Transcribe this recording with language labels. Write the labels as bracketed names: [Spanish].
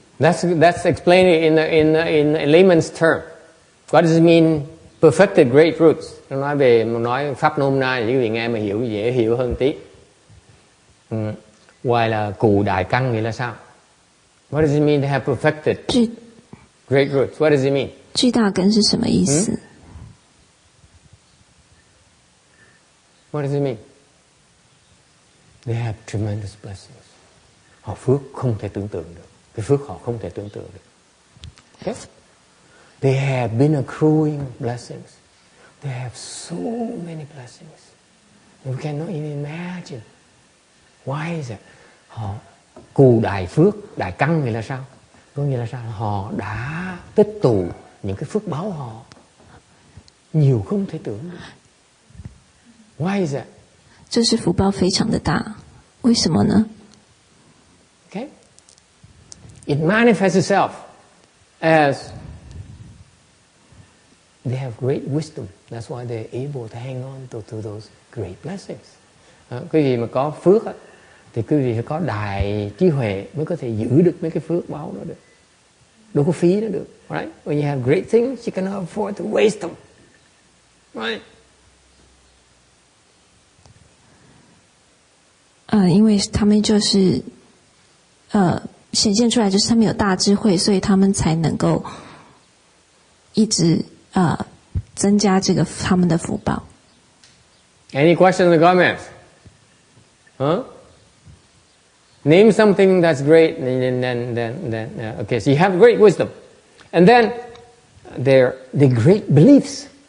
[English] Let's explain it in layman's term. What does it mean? Perfected great roots. [Vietnamese] Nói pháp nôm na để quý vị nghe mà hiểu dễ hiểu hơn tí. Ngoài là cù đại căn nghĩa là sao? [English] What does it mean to have perfected great roots? What does it mean? [Chinese] 巨大根是什么意思 [English] ？What does it mean? They have tremendous blessings. [Vietnamese] Họ phước không thể tưởng tượng được. Cái phước họ không thể tưởng tượng được. [English] Okay? They have been accruing blessings. They have so many blessings. We cannot even imagine. Why is it? [Vietnamese] Họ cù đại phước, đại căn nghĩa là sao? Có nghĩa là sao? Họ đã tích tụ những cái phước báo họ nhiều không thể tưởng được. [English] Why is that? [Chinese] 就是福报非常的大，为什么呢 [English] Okay? It manifests itself as they have great wisdom. That's why they're able to hang on to those great blessings. [Vietnamese] Quý vị mà có phước thì quý vị phải có đại trí huệ mới có thể giữ được mấy cái phước báo đó được. Đâu có phí nó được. [English] Right? When you have great things, you cannot afford to waste them. Right? [Chinese] 因为他们就是显现出来，就是他们有大智慧，所以他们才能够一直增加这个他们的福报。 [English] Any questions or comments? Huh? Name something that's great, and then okay. So you have great wisdom, and then the great beliefs.